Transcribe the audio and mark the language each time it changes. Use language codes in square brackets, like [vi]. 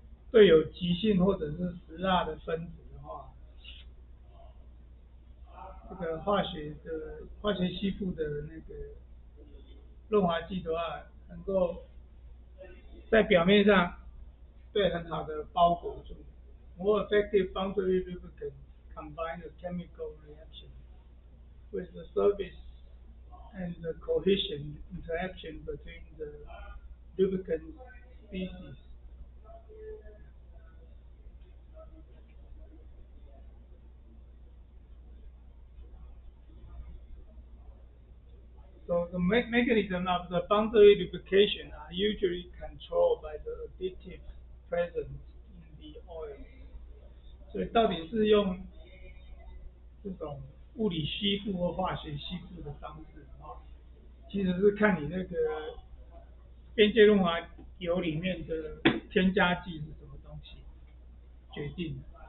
[zh] 对有极性或者是石蜡的分子的话，这个化学吸附的那个润滑剂的话，能够在表面上对很好的包裹住。 [en] More effective boundary lubricants combine the chemical reaction with the surface and the cohesion interaction between the lubricant species. So the mechanism of the boundary lubrication are usually controlled by the additive present in the oil. [zh] 所以到底是用这种物理吸附或化学吸附的方式啊，其实是看你那个边界润滑油里面的添加剂是什么东西决定的。